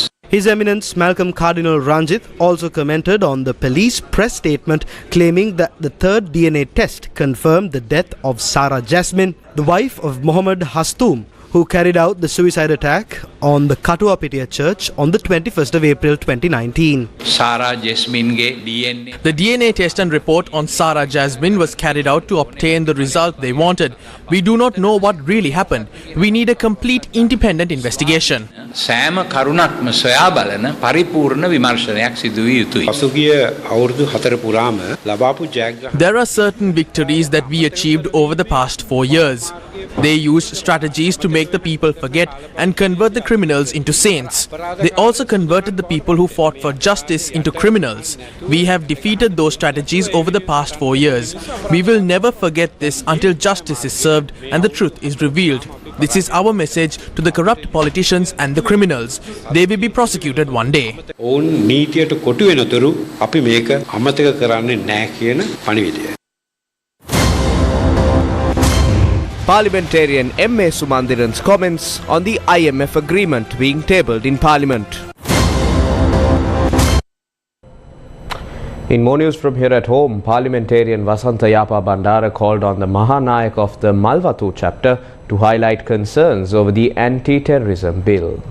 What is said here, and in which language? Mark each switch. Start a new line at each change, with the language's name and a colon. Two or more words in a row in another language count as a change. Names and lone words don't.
English: His Eminence Malcolm Cardinal Ranjith also commented on the police press statement claiming that the third DNA test confirmed the death of Sarah Jasmine, the wife of Mohammed Hastoum, who carried out the suicide attack on the Katuapitiya Church on the 21st of April 2019. Sarah Jasmine DNA. The DNA test and report on Sarah Jasmine was carried out to obtain the result they wanted. We do not know what really happened. We need a complete independent investigation.
Sinhala: සෑම කරුණක්ම සොයා බලන පරිපූර්ණ විමර්ශනයක් සිදු විය යුතුයි. පසුගිය අවුරුදු 4 පුරාම ලබාපු ජයග්‍රහණ
English: There are certain victories that we achieved over the past 4 years. They used strategies to make the people forget and convert the criminals into saints. They also converted the people who fought for justice into criminals. We have defeated those strategies over the past 4 years. We will never forget this until justice is served and the truth is revealed. This is our message to the corrupt politicians and the criminals. They will be prosecuted one day.
Sinhala: ඔවුන් නීතියට කොටු වෙනතුරු අපි මේක අමතක කරන්නේ නැහැ කියන පණිවිඩය.
English: Parliamentarian M.A. Sumandiran's comments on the IMF agreement being tabled in Parliament. In more news from here at home, Parliamentarian Vasantha Yapa Bandara called on the Mahanayak of the Malwatu chapter to highlight concerns over the anti-terrorism bill.